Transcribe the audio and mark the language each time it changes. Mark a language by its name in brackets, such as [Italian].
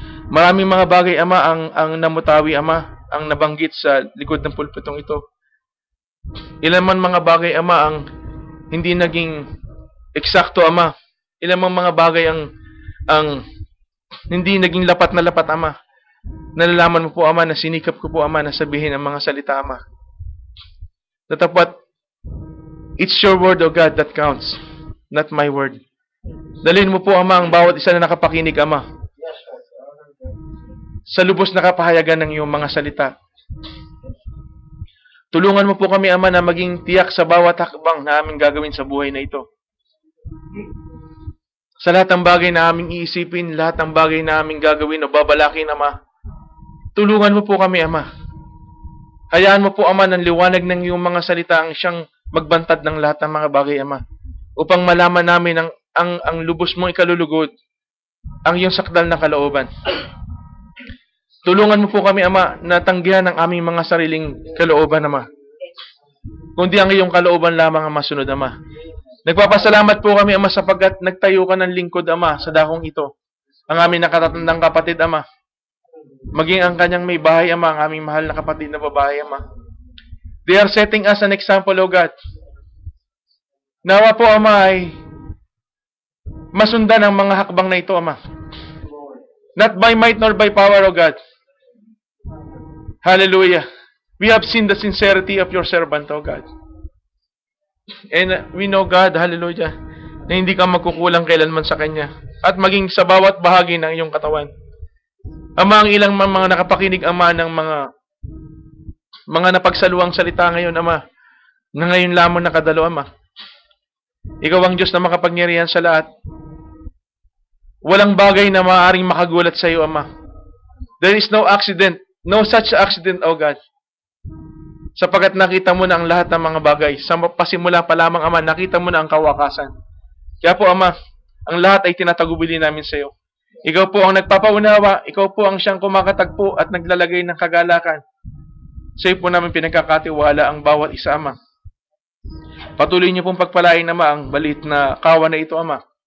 [Filipino] Maraming mga bagay, Ama, ang namutawi, Ama, ang nabanggit sa likod ng pulpitong ito. Ilan man mga bagay, Ama, ang hindi naging eksakto, Ama. Ilan man mga bagay ang hindi naging lapat na lapat, Ama. Nalalaman mo po, Ama, na sinikap ko po, Ama, na sabihin ang mga salita, Ama. [English] Tatapat, it's your word, O God, that counts, not my word. [Filipino] Dalhin mo po, Ama, ang bawat isa na nakapakinig, Ama, sa lubos na kapahayagan ng iyong mga salita. Tulungan mo po kami, Ama, na maging tiyak sa bawat hakbang na aming gagawin sa buhay na ito. Sa lahat ng bagay na aming iisipin, lahat ng bagay na aming gagawin o babalakin, Ama, tulungan mo po kami, Ama. Hayaan mo po, Ama, ng liwanag ng iyong mga salita ang siyang magbantad ng lahat ng mga bagay, Ama, upang malaman namin ang lubos mong ikalulugod, ang iyong sakdal na kalooban. Tulungan mo po kami, Ama, na tanggihan ang aming mga sariling kalooban, Ama, kundi ang iyong kalooban lamang ang masunod, Ama. Nagpapasalamat po kami, Ama, sapagkat nagtayo ka ng lingkod, Ama, sa dakong ito. Ang aming nakatatandang kapatid, Ama. Maging ang kanyang may bahay, Ama, ang aming mahal na kapatid na babae, Ama. [English] They are setting us an example, O God. [Filipino] Nawa po, Ama, ay masundan ang mga hakbang na ito, Ama. [English] Not by might nor by power, O God. Hallelujah. We have seen the sincerity of your servant, O God. And we know, God, [Filipino] hallelujah, na hindi ka magkukulang kailanman sa Kanya. At maging sa bawat bahagi ng iyong katawan. Ama, ang ilang mga nakapakinig, Ama, ng mga napagsaluang salita ngayon, Ama, na ngayon lamang nakadalo, Ama. Ikaw ang Diyos na makapangyarihan sa lahat. Walang bagay na maaaring makagulat sa iyo, Ama. [English] There is no accident, no such accident, O God. [Filipino] Sapagkat nakita mo na ang lahat ng mga bagay. Sa pasimula pa lamang, Ama, nakita mo na ang kawakasan. Kaya po, Ama, ang lahat ay tinatagubili namin sa iyo. Ikaw po ang nagpapaunawa, ikaw po ang siyang kumakatagpo at naglalagay ng kagalakan. Sa iyo po namin pinagkakatiwala ang bawat isa, Ama. Patuloy niyo pong pagpalain, Ama, ang balit na kawan na ito, Ama.